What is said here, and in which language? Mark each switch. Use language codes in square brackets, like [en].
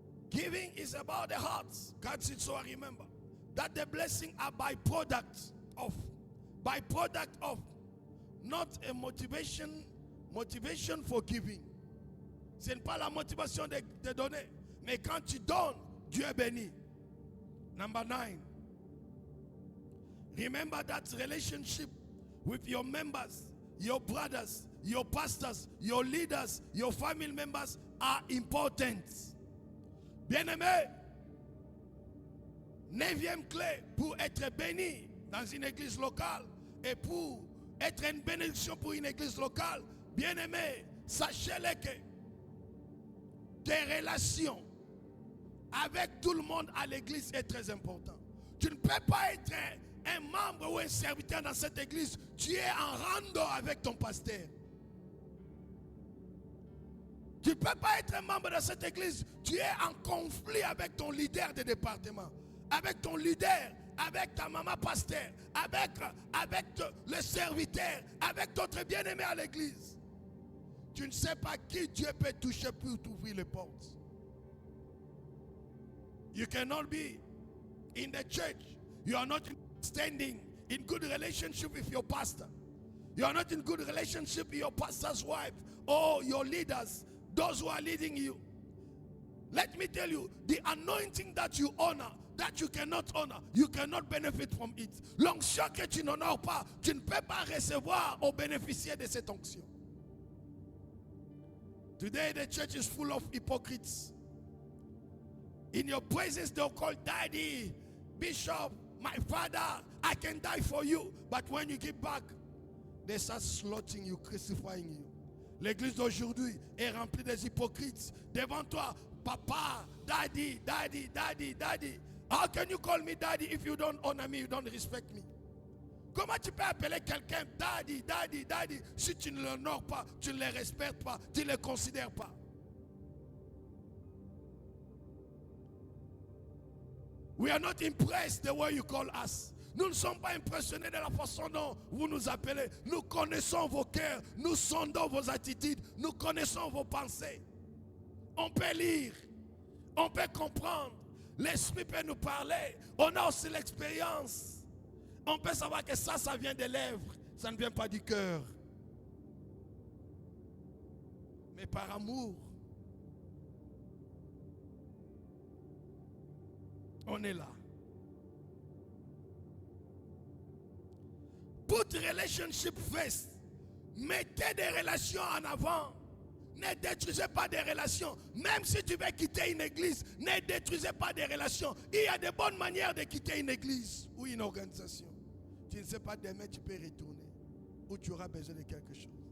[en] Giving is about the heart. God said, so I remember that the blessing are byproduct of not a motivation for giving. [fr] Ce n'est pas la motivation de donner, mais quand tu donnes, Dieu est béni. [en] Number 9. Remember that relationship with your members, your brothers, your pastors, your leaders, your family members are important. [fr] Bien-aimé, 9e clé pour être béni dans une église locale et pour être une bénédiction pour une église locale, bien-aimé, sachez-le que tes relations avec tout le monde à l'église est très important. Tu ne peux pas être un membre ou un serviteur dans cette église, tu es en rando avec ton pasteur. Tu ne peux pas être un membre de cette église, tu es en conflit avec ton leader de département, avec ton leader, avec ta maman pasteur, avec le serviteur, avec d'autres bien-aimés à l'église. Tu ne sais pas qui Dieu peut toucher pour t'ouvrir les portes. [en] You cannot be in the church. You are not standing in good relationship with your pastor. You are not in good relationship with your pastor's wife or your leaders, those who are leading you. Let me tell you, the anointing that you honor, that you cannot honor, you cannot benefit from it. [fr] L'onction que tu n'honores pas, tu ne peux pas recevoir ou bénéficier de cette onction. [en] Today the church is full of hypocrites. In your presence they'll call daddy, bishop, my father, I can die for you. But when you get back, they start slaughtering you, crucifying you. [fr] L'église d'aujourd'hui est remplie des hypocrites. Devant toi, papa, daddy, daddy, daddy, daddy. [en] How can you call me daddy if you don't honor me, you don't respect me? [fr] Comment tu peux appeler quelqu'un daddy, daddy, daddy si tu ne l'honores pas, tu ne le respectes pas, tu ne le considères pas? [en] We are not impressed the way you call us. [fr] Nous ne sommes pas impressionnés de la façon dont vous nous appelez. Nous connaissons vos cœurs, nous sondons vos attitudes, nous connaissons vos pensées. On peut lire, on peut comprendre. L'esprit peut nous parler. On a aussi l'expérience. On peut savoir que ça vient des lèvres, ça ne vient pas du cœur. Mais par amour, on est là. [en] Put relationship first. [fr] Mettez des relations en avant. Ne détruisez pas des relations. Même si tu veux quitter une église, ne détruisez pas des relations. Il y a de bonnes manières de quitter une église ou une organisation. Tu ne sais pas, demain tu peux retourner. Ou tu auras besoin de quelque chose.